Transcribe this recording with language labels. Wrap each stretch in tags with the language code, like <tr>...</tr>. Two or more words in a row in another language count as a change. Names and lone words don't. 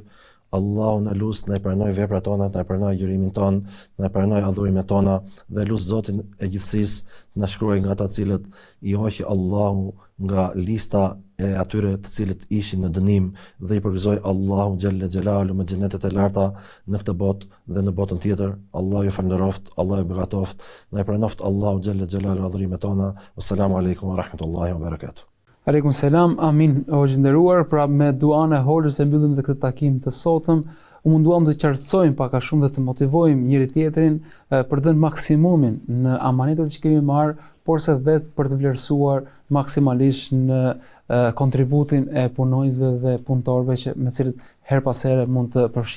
<sq>Allahu na lut, na pranoj veprat tona, na pranoj agjërimin ton, na pranoj adhurimet tona dhe lut Zotin e gjithësisë na shkruaj nga ata cilët i hoqi Allahu nga lista e atyre të cilët ishin në dënim dhe i përgëzoi Allahu</sq> <ar>جل جلاله</ar> <sq>me xhenetet e larta në këtë botë dhe në botën tjetër. Allahu ju falënderoft, Allahu ju begatoft, na pranoft Allahu</sq> <ar>جل جلاله</ar> <sq>adhurimet tona.</sq> <ar>السلام عليكم ورحمة الله وبركاته. عليكم السلام,</ar> <sq>amin, o gjinderuar, pra me duan e hoxhës e mbyllim dhe këtë takim të sotëm, u munduam të qartësojmë pak a shumë dhe të motivojmë njëri tjetrin për dhënë maksimumin në amanetet që kemi marrë, por se dhe për të vlerësuar maksimalisht në kontributin e punonjësve dhe punëtorëve që me cilët her pas here mund të përfshihemi.</sq>